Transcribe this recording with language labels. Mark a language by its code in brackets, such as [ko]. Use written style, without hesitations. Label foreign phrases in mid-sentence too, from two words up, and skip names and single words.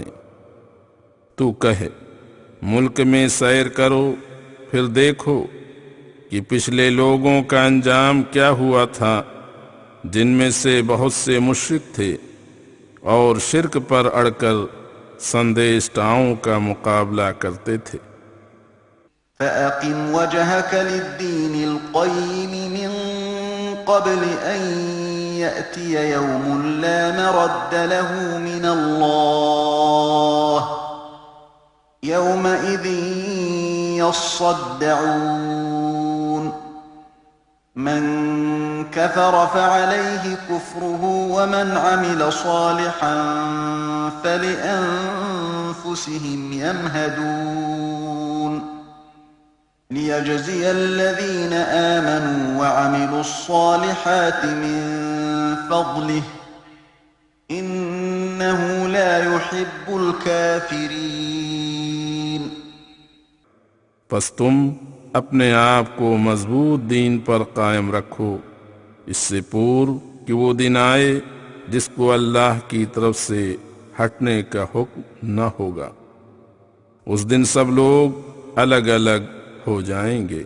[hi] तू कहे, मुल्क में सैर करो, फिर देखो कि पिछले लोगों का अंजाम क्या हुआ था, जिनमें से बहुत से मुश्रिक थे और शिर्क पर अड़कर संदेष्टाओं का मुकाबला करते थे। [ar] فأقم وجهك للدين القيم من قبل أن يأتي يوم لا مرد له من الله يومئذ يصدعون. من كفر فعليه كفره ومن عمل صالحا فلأنفسهم يمهدون ليجزي الذين آमنوا وعملوا الصالحات من فضله إنه لا يحب الكافرين। [hi] बस तुम अपने आप को मजबूत दीन पर कायम रखो, इससे पूर्व कि वो दिन आए जिसको अल्लाह की तरफ से हटने का हुक्म न होगा। उस दिन सब लोग अलग अलग हो जाएंगे।